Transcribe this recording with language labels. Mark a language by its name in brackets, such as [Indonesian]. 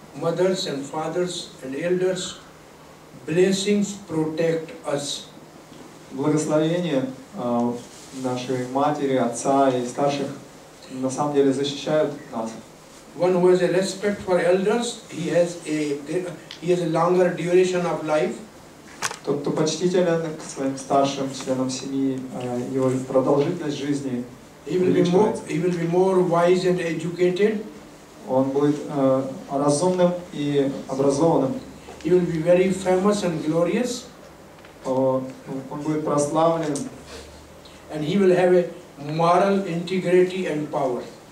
[English] Mothers and fathers and elders, blessings protect us. [Russian] Благословение нашей матери, отца и старших на самом деле защищают нас. [English] One who has a respect for elders, he has a longer duration of life. [Russian] Тот, кто почтителен к своим старшим членам семьи, его продолжительность жизни увеличивается. [English] He will be more wise and educated. [Russian] Он будет разумным и образованным. [English] He will be very famous and glorious. [Russian] Он будет прославлен. [English] And he will have a moral integrity and power.